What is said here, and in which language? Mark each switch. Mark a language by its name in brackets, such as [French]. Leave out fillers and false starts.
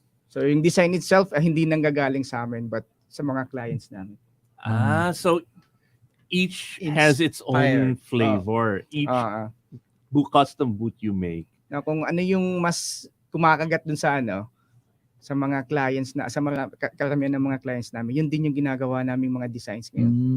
[Filipino] So yung design itself hindi nanggagaling sa amin but sa mga clients namin. [English] So each has its own flavor. Each custom boot you make. [Filipino] Now, kung ano yung mas kumakagat dun sa sa mga clients sa mga karamihan ng mga clients namin, yun din yung ginagawa naming mga designs ngayon.